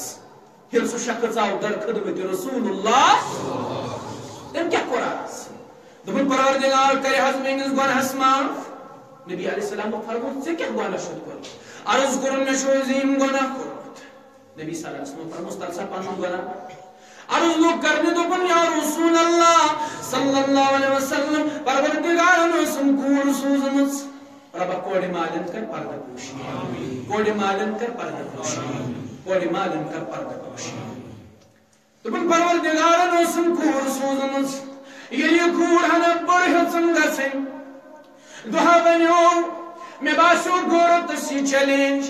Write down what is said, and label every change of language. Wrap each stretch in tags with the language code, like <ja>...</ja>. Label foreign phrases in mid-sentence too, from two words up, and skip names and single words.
<ks>ییٚلہِ سُہ شخص آو در خدمت رسول اللہ تٔمۍ کیٛاہ کوٚر عرض دوٚپُن پروردگار کرِ حظ میٲنِس گۄناہس معاف. نبی علیہ السلامو فرموو ژےٚ کیٛاہ گۄناہ چھُتھ کوٚرمُت؟ عرض کوٚرُن مےٚ چھُ عظیٖم گۄناہ کوٚرمُت. نبی</ks> <ar>صلی اللہ علیہ وسلم</ar> <ks>فرمووس تل سا پنُن گۄناہ. عرض لوگ کرنہِ دوٚپُن</ks> <ar>یا رسول اللہ صلی اللہ علیہ وسلم</ar> <ks>پروردگارن ٲسٕم کوٗر سوٗزمٕژ. ربا کورِ مالٮ۪ن کر پردٕ پوشی. کورِ مالٮ۪ن کر پردٕ پوشی. کورِ مالٮ۪ن کر پردٕ پوشی. دوٚپُن پروردگارن ٲسٕم کوٗر سوٗزمٕژ. ییٚلہِ یہِ کوٗر ہنا بٔڑ ہیٚژٕن گژھٕنۍ دۄہا بنیو مےٚ باسیو غٲرتس یہِ چیلینج.</ks>